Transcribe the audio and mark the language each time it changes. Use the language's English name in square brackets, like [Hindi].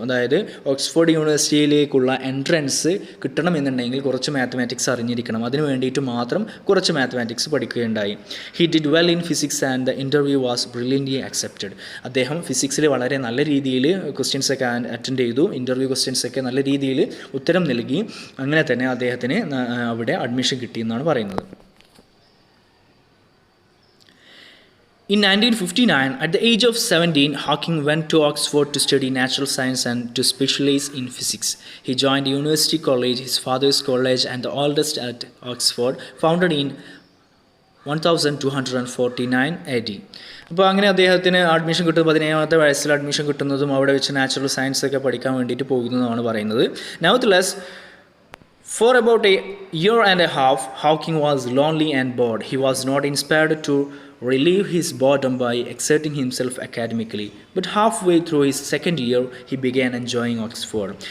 [Malayalam] അതായത് Oxford യൂണിവേഴ്സിറ്റിയിലേക്കുള്ള entrance കിട്ടണമെന്നുണ്ടെങ്കിൽ കുറച്ച് മാത്തമാറ്റിക്സ് അറിഞ്ഞിരിക്കണം, അതിന് വേണ്ടിയിട്ട് മാത്രം കുറച്ച് mathematics പഠിക്കുകയുണ്ടായി. [English] He did well in physics and the interview was brilliantly accepted. [Malayalam] അദ്ദേഹം ഫിസിക്സിൽ വളരെ നല്ല രീതിയിൽ ക്വസ്റ്റ്യൻസൊക്കെ അറ്റൻഡ് ചെയ്തു, ഇൻ്റർവ്യൂ ക്വസ്റ്റ്യൻസൊക്കെ നല്ല രീതിയിൽ ഉത്തരം നൽകി. അങ്ങനെ തന്നെ അദ്ദേഹത്തിന് അവിടെ അഡ്മിഷൻ കിട്ടിയെന്നാണ് പറയുന്നത്. [English] In 1959, at the age of 17, Hawking went to Oxford to study natural science and to specialize in physics. He joined University College, his father's college and the oldest at Oxford, founded in 1249 AD. [Malayalam] അപ്പോൾ അങ്ങനെ അദ്ദേഹത്തിന് admission കിട്ടുന്നത് 17-ാമത്തെ വയസ്സിൽ admission കിട്ടുന്നതും അവിടെ വെച്ച് natural science ഒക്കെ പഠിക്കാൻ വേണ്ടിയിട്ട് പോകുന്നതുമാണ് പറയുന്നത്. [English] Nevertheless, For about a year and a half, Hawking was lonely and bored. He was not inspired to relieve his boredom by exerting himself academically. But halfway through his second year, he began enjoying Oxford.